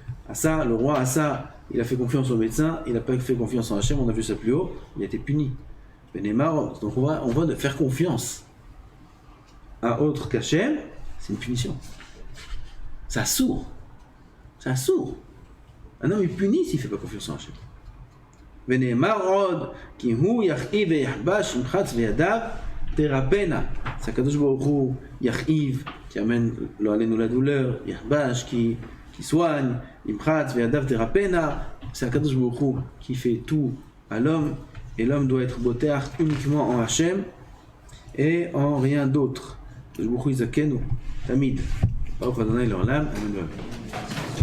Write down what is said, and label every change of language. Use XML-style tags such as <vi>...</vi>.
<fr>Asa, le roi Asa, il a fait confiance au médecin, il n'a pas fait confiance en Hachem, on a vu ça plus haut, il a été puni. Donc on voit de faire confiance à autre qu'Hachem, c'est une punition. C'est un sourd. C'est un sourd. Un homme est puni s'il ne fait pas confiance en Hachem.</fr> <he>ונאמר עוד, כי הוא יכאיב ויחבש עם חץ וידיו תרפנה.</he> <fr>C'est</fr> <he>הקדוש ברוך הוא יכאיב,</he> <fr>qui amène la douleur,</fr> <he>יחבש,</he> <fr>qui soigne,</fr> <he>עם חץ וידיו תרפנה.</he> <fr>C'est</fr> <he>הקדוש ברוך הוא qui fait tout à l'homme, et l'homme doit être boteach uniquement en Hachem et en rien d'autre. הקדוש ברוך הוא יזכנו תמיד. ברוך ה' לעולם, אמן ואמן.</he>